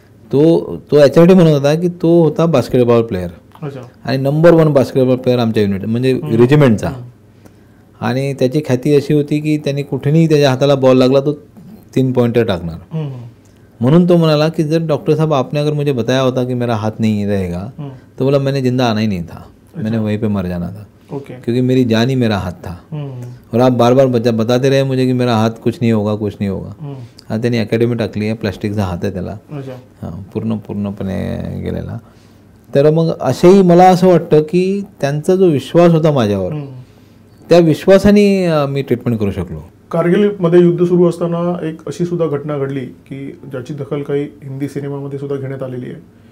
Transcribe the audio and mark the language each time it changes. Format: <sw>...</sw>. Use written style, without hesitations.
<mr>तो याच्यासाठी म्हणत होता की तो होता बास्केटबॉल प्लेयर आणि नंबर 1 बास्केटबॉल प्लेयर आमच्या युनिट म्हणजे रेजिमेंटचा. आणि त्याची ख्याती अशी होती की त्यांनी कुठेही त्याच्या हाताला बॉल लागला तो 3 पॉइंटर टाकणार. म्हणून तो म्हणाला कि</mr> <hi>जर डॉक्टर साहब आपने अगर मुझे बताया होता कि मेरा हाथ नहीं रहेगा तो बोला मैंने जिंदा आना ही नहीं था, मैंने वहीं पे मर जाना था. क्योंकि मेरी जान ही मेरा हाथ था. और आप बार बार बताते रहे मुझे कि मेरा हात कुछ नहीं होगा कुछ नहीं होगा.</hi> <mr>हा त्यांनी अकॅडमी टाकली आहे, प्लॅस्टिकचा हात आहे त्याला हां पूर्णपणे गेलेला. तर मग असेही मला असं वाटतं की त्यांचा जो विश्वास होता माझ्यावर त्या विश्वासाने मी ट्रीटमेंट करू शकलो. कारगिलमध्ये युद्ध सुरू असताना एक अशी सुद्धा घटना घडली की ज्याची दखल काही हिंदी सिनेमामध्ये सुद्धा घेण्यात आलेली आहे.</mr>